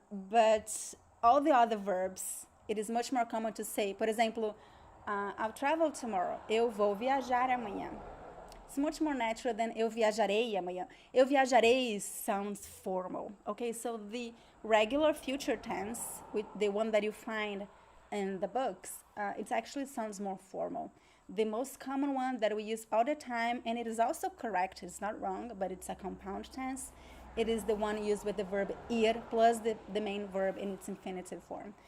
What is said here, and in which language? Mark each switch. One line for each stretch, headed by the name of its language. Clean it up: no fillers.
English: But all the other verbs, it is much more common to say,
Portuguese: por exemplo,
English: I'll travel tomorrow.
Portuguese: Eu vou viajar amanhã.
English: It's much more natural than
Portuguese: eu viajarei amanhã.
English: Eu viajarei sounds formal. Okay, so the regular future tense, with the one that you find in the books, it actually sounds more formal. The most common one that we use all the time, and it is also correct, it's not wrong, but it's a compound tense. It is the one used with the verb ir plus the main verb in its infinitive form.